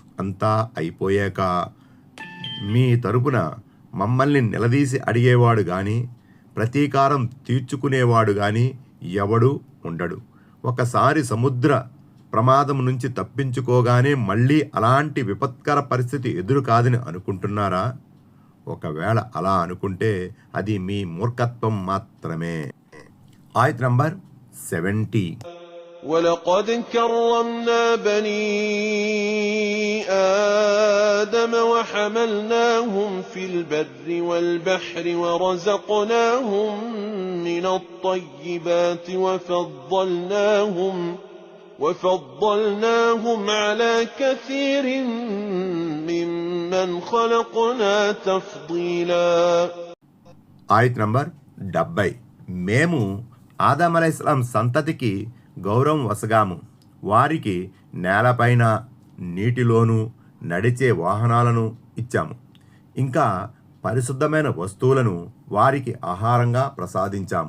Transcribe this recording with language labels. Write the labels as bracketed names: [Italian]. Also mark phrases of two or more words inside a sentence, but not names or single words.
[Telugu] అంతా అయిపోయాక మీ తరపున మమ్మల్ని నిలదీసి అడిగేవాడు కానీ ప్రతీకారం తీర్చుకునేవాడు కానీ ఎవడు ఉండడు. ఒకసారి సముద్ర ప్రమాదం నుంచి తప్పించుకోగానే మళ్ళీ అలాంటి విపత్కర పరిస్థితి ఎదురు కాదని అనుకుంటున్నారా? ఒకవేళ అలా అనుకుంటే అది మీ మూర్ఖత్వం మాత్రమే. ఆయత్ నంబర్ 70. [Arabic] ولقد كرمنا بني آدم وحملناهم في البر والبحر ورزقناهم من الطيبات وفضلناهم على كثير ممن خلقنا تفضيلا. [Telugu] ఆయత్ నంబర్ 70. మేము ఆదం అలైహిస్సలాం సంతతికి గౌరవం వసగాము. వారికి నేలపైన నీటిలోనూ నడిచే వాహనాలను ఇచ్చాము. ఇంకా పరిశుద్ధమైన వస్తువులను వారికి ఆహారంగా ప్రసాదించాము.